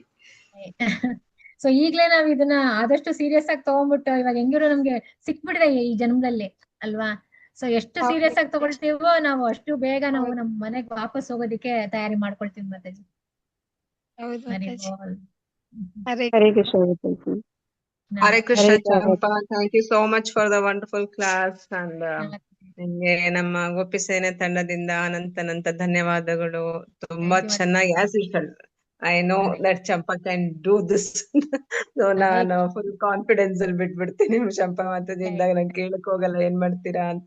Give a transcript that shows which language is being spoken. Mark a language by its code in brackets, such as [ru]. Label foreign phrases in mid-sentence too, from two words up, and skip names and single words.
[kn] ಸೊ ಈಗ್ಲೇ ನಾವ್ ಇದನ್ನ ಆದಷ್ಟು ಸೀರಿಯಸ್ ಆಗಿ ತಗೊಂಡ್ಬಿಟ್ಟು, ಇವಾಗ ಹೆಂಗಿರೋ ನಮ್ಗೆ ಸಿಕ್ಬಿಡಿದೆ ಈ ಜನ್ಮದಲ್ಲಿ ಅಲ್ವಾ. ಸೊ ಎಷ್ಟು ಸೀರಿಯಸ್ ಆಗಿ ತಗೊಳ್ತೀವೋ ನಾವು ಅಷ್ಟು ಬೇಗ ನಾವು ನಮ್ ಮನೆಗ್ ವಾಪಸ್ ಹೋಗೋದಿಕ್ಕೆ ತಯಾರಿ ಮಾಡ್ಕೊಳ್ತೀವಿ ಮಾತಾಜಿ. ಹೌದು ಹರಿ ಮಾತಾಜಿ. ಬೋಲ್. ಹರೇ [en] Hare Krishna, Maताji. Hare Krishna, Hare Krishna. Champa. Thank you so much for the wonderful class. [kn] And ನಿಮ್ಗೆ ನಮ್ಮ ಗೋಪಿ ಸೇನೆ ತಂಡದಿಂದ ಅನಂತ ಧನ್ಯವಾದಗಳು. ತುಂಬಾ ಚೆನ್ನಾಗಿ [en] as usual I know that Champa can do this. [kn] ನಾನು [en] full confidence [kn] ಅಲ್ಲಿ ಬಿಟ್ಬಿಡ್ತೀನಿ ಚಂಪಾ ಮಾತಾಜಿ ಇದ್ದಾಗ ನಂಗೆ ಕೇಳಕ್ ಹೋಗಲ್ಲ ಏನ್ ಮಾಡ್ತೀರಾ ಅಂತ.